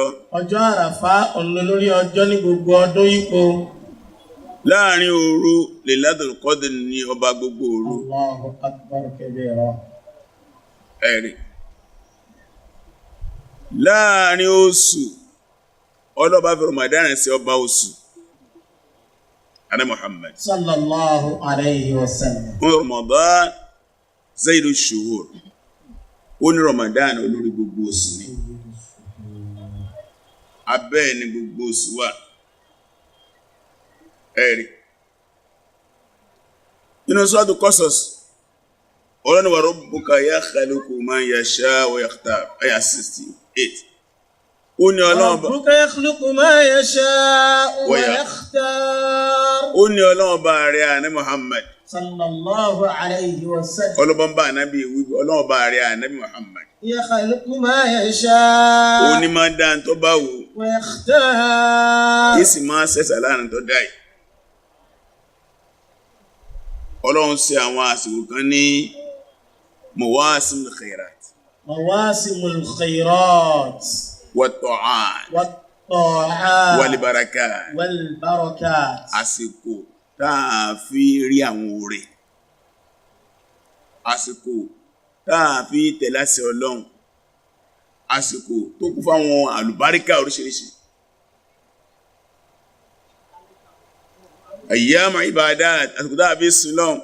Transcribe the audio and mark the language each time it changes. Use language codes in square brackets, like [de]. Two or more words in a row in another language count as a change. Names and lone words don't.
[yo] Ọjọ́ Àràfá òun ló lórí ọjọ́ ní gbogbo ọdún yípo. Láàárín òru, Lailatul Qadr ní ọba gbogbo òru. [ar] الله أكبر كبيرا. [yo] Ẹ̀rí. Láàárín oṣù, ọlọ́ba fi Ramadan sí ọba oṣù. [ar] أنا محمد صلى الله عليه وسلم. رمضان سيد الشهور. [yo] Ó ní Ramadan olórí gbogbo oṣù ni. Abẹ́ ni gbogbo oṣù wà. Ẹ̀rí. Nínú Suratu Qasas, Ọlọ́run wa [ar] ربك يخلق ما يشاء ويختار, [yo] ayah 68. Ó ní Ọlọ́run bá. [ar] ربك يخلق ما يشاء ويختار. [yo] Ó ní Ọlọ́run bá rẹ̀ àní Muhammad. [ar] صلى الله عليه وسلم. [yo] Ọlọ́run bá ànábì wípé Ọlọ́run bá rẹ̀ ànábì Muhammad. [ar] يخلق ما يشاء. [yo] Ó ní máa dá tó bá wù. [ar] ويختار. [yo] Kí sì máa ṣẹ̀ṣà láàrin tó dáì. Ọlọ́run ṣe àwọn àsìkò kan ní [ar] مواسم الخيرات. مواسم الخيرات. Wat-ta'at. Wat-ta'at. Wal-barakat. Wal-barakat. [yo] Àsìkò táà fi rí àwọn oore. Àsìkò táà fi tẹ̀lé àṣẹ Ọlọ́run. Àsìkò tó kún fáwọn àlùbáríkà oríṣiríṣi. [ar] أيام عبادة, [yo] àsìkò táà fi sin Ọlọ́run.